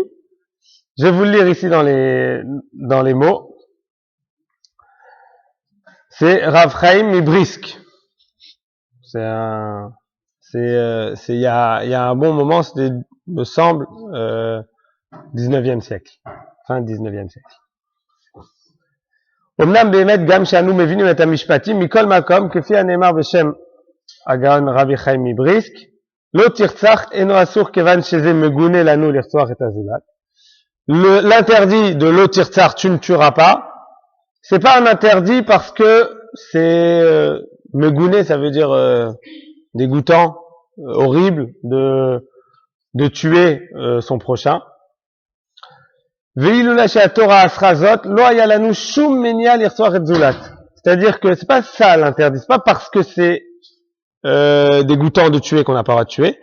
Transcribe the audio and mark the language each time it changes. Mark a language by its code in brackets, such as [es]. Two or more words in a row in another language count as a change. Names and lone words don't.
[fr] Je vais vous le lire ici dans les mots. C'est Rav Chaim Mibrisk. Il y a un bon moment, c'était, me semble, 19e siècle. Fin 19e siècle. [he] אמנם באמת גם שאנו מבינים את המשפטים מכל מקום, כפי הנאמר בשם הגאון רבי חיים מבריסק, לא תרצח אינו אסור כיוון שזה מגונה לנו לרצוח את הזולת. [fr] L'interdit de [he] לא תרצח, [fr] tu ne tueras pas, c'est pas un interdit parce que c'est megouné, ça veut dire dégoûtant, horrible de tuer son prochain. C'est-à-dire que c'est pas ça l'interdit, c'est pas parce que c'est dégoûtant de tuer qu'on n'a pas le droit de tuer.